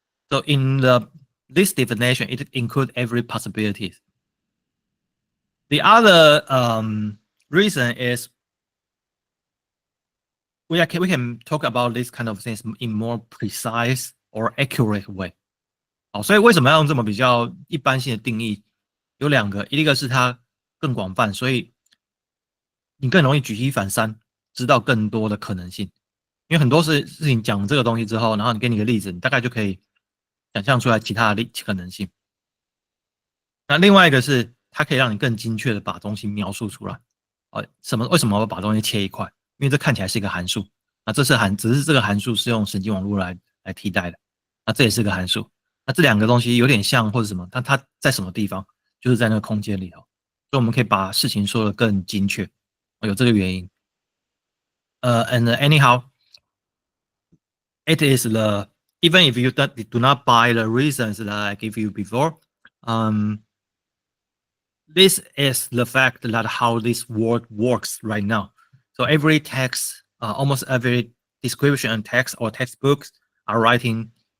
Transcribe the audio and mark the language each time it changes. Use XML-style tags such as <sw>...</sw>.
<en>So in this definition, it includes every possibility. The other reason is we can talk about this kind of things in more precise or accurate way.</en> <zh>所以为什么要用这么比较一般性的定义？有两个，一个是它更广泛，所以你更容易举一反三，知道更多的可能性。因为很多事情讲这个东西之后，然后你给你个例子，你大概就可以想象出来其他的可能性。那另外一个是它可以让你更精确的把东西描述出来。为什么我把东西切一块？因为这看起来是一个函数，那只是这个函数是用神经网络来替代的，那这也是个函数。那这两个东西有点像或者什么，但它在什么地方？就是在那个空间里头，所以我们可以把事情说得更精确，有这个原因。</zh> <en>And anyhow, it is even if you do not buy the reasons that I gave you before, this is the fact that how this world works right now. So every text, almost every description and text or textbooks are writing.</en>